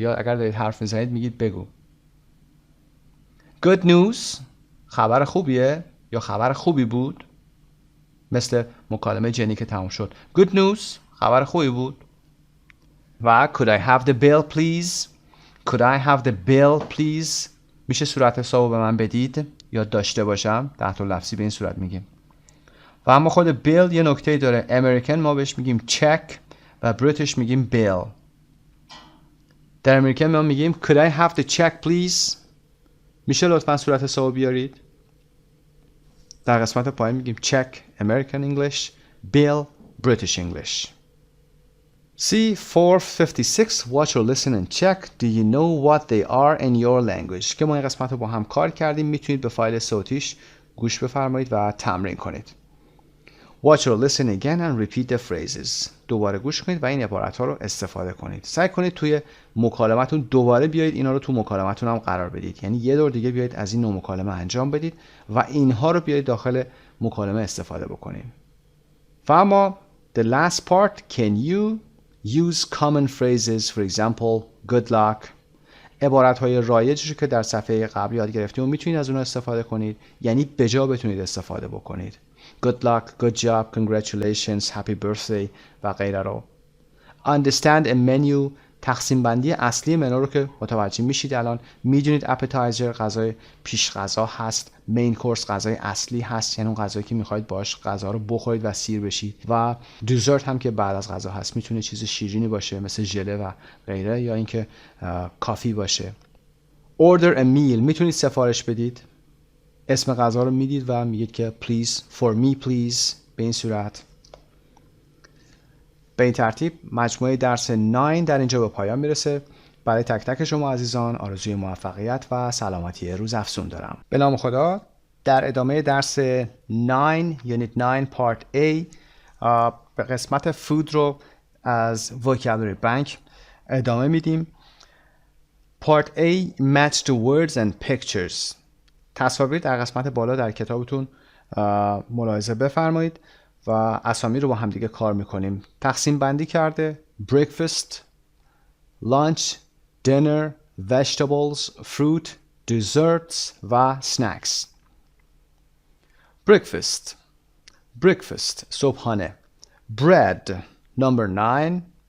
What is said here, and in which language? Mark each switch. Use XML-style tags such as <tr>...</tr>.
<fa>یا اگر دارید حرف میزنید میگید بگو.</fa> <en>good news.</en> <fa>خبر خوبیه یا خبر خوبی بود، مثل مکالمه جنی که تموم شد.</fa> <en>good news.</en> <fa>خبر خوبی بود.</fa> <en>و could I have the bill please. could I have the bill please.</en> <fa>میشه صورت حسابو به من بدید یا داشته باشم. تحت لفظی به این صورت میگیم. و اما خود bill یه نکته داره. امریکن ما بهش میگیم check و بریتیش میگیم bill. در امریکن ما میگیم</fa> <en>could I have the check please.</en> <fa>میشه لطفا صورت حسابو بیارید. در قسمت پایین میگیم</fa> <en>check American English, bill British English. C 456 watch or listen and check. Do you know what they are in your language؟</en> <fa>که ما این قسمت رو با هم کار کردیم. میتونید به فایل صوتیش گوش بفرمایید و تمرین کنید.</fa> <en>Watch or listen again and repeat the phrases.</en> <fa>دوباره گوش کنید و این عبارت ها رو استفاده کنید. سعی کنید توی مکالمتون دوباره بیایید اینا رو تو مکالمتون هم قرار بدید. یعنی یه دور دیگه بیایید از این نوع مکالمه انجام بدید و اینها رو بیایید داخل مکالمه استفاده بکنید.</fa> <en>و اما the last part, can you use common phrases, for example good luck.</en> <fa>عبارت های رایجی که در صفحه قبل یاد گرفتیم و میتونید از اونها استفاده کنید، یعنی به جا بتونید استفاده بکنید.</fa> <en>good luck, good job, congratulations, happy birthday و غیره رو. understand a menu.</en> <fa>تقسیم بندی اصلی منو رو که متوجه میشید الان میدونید appetizer غذای پیش غذا هست، main course غذای اصلی هست، یعنی اون غذایی که میخواید باش غذا رو بخورید و سیر بشید، و dessert هم که بعد از غذا هست. میتونه چیز شیرینی باشه مثل ژله و غیره یا اینکه کافی باشه.</fa> <en>order a meal.</en> <fa>میتونید سفارش بدید. اسم غذا رو میدید و میگید که</fa> <en>please for me please.</en> <fa>به این صورت. به این ترتیب مجموعه درس 9 در اینجا به پایان میرسه. برای تک تک شما عزیزان آرزوی موفقیت و سلامتی روز افزون دارم. به نام خدا. در ادامه درس 9 Unit 9 Part A به قسمت فود رو از Vocabulary Bank ادامه میدیم.</fa> <en>Part A Match the words and pictures.</en> <fa>تصاویر در قسمت بالا در کتابتون ملاحظه بفرمایید و اسامی رو با هم دیگه کار میکنیم.</fa> <en>تقسیم بندی کرده breakfast, lunch, dinner, vegetables, fruit, desserts و snacks. breakfast صبحانه. bread number 9</en>